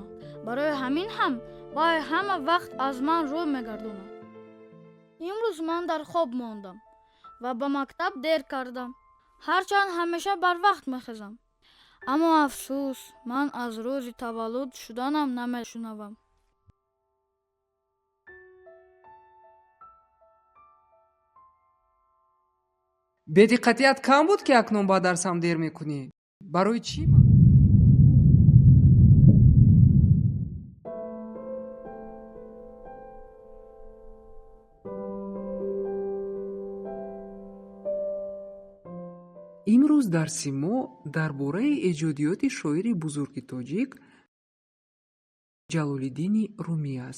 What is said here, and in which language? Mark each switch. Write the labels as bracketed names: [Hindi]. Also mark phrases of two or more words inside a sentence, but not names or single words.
[Persian] برای همین هم وی همه وقت از من رو میگرداند. امروز من در خواب ماندم و به مکتب دیر کردم، هرچند همیشه بر وقت میخیزم. اما افسوس، من از روز تولد شدنم نمیشنوم. [Tajik] бедиққатият кам буд ки акнун ба дарсам дер мекунӣ. барои чӣ ман? имрӯз дарси мо дар бораи эҷодиёти шоири бузурги тоҷик ҷалолиддини румӣ аст.